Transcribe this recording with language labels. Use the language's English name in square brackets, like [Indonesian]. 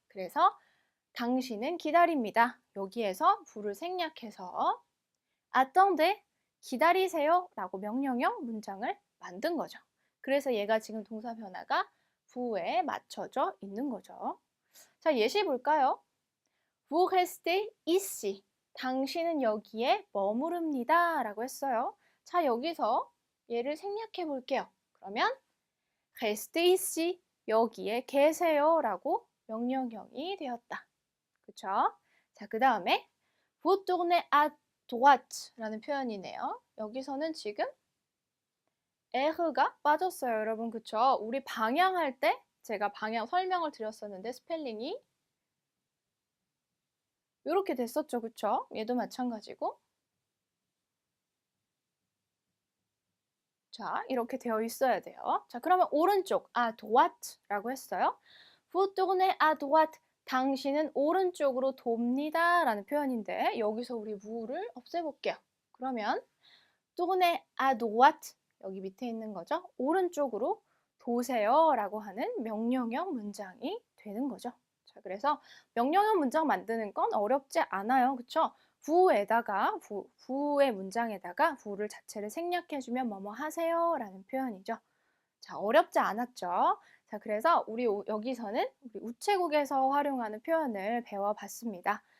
[Korean] 그래서 당신은 기다립니다. 여기에서 부를 생략해서 attendez, 기다리세요 라고 명령형 문장을 만든 거죠. 그래서 얘가 지금 동사 변화가 부에 맞춰져 있는 거죠. 자, 예시 볼까요? Vous restez ici. 당신은 여기에 머무릅니다. 라고 했어요. 자, 여기서 얘를 생략해 볼게요. [French] 그러면 restez ici. [Korean] 여기에 계세요. 라고 명령형이 되었다. 그쵸? 자, 그 다음에 vous tournez à droite 라는 표현이네요. 여기서는 지금 에흐가 빠졌어요, 여러분. 그쵸? 우리 방향할 때 제가 방향 설명을 드렸었는데 스펠링이 이렇게 됐었죠. 그쵸? 얘도 마찬가지고. 자, 이렇게 되어 있어야 돼요. 자, 그러면 오른쪽, à droite 라고 했어요. [French] Vous tournez à droite. [Korean] 당신은 오른쪽으로 돕니다. 라는 표현인데 여기서 우리 vous를 없애볼게요. [French] 그러면 tournez à droite. [Korean] 여기 밑에 있는 거죠. 오른쪽으로 도세요. 라고 하는 명령형 문장이 되는 거죠. 자, 그래서 명령형 문장 만드는 건 어렵지 않아요. 그쵸? 부에다가 부의 문장에다가 부를 자체를 생략해주면 뭐뭐 하세요 라는 표현이죠. 자, 어렵지 않았죠? 자, 그래서 우리 여기서는 우리 우체국에서 활용하는 표현을 배워봤습니다.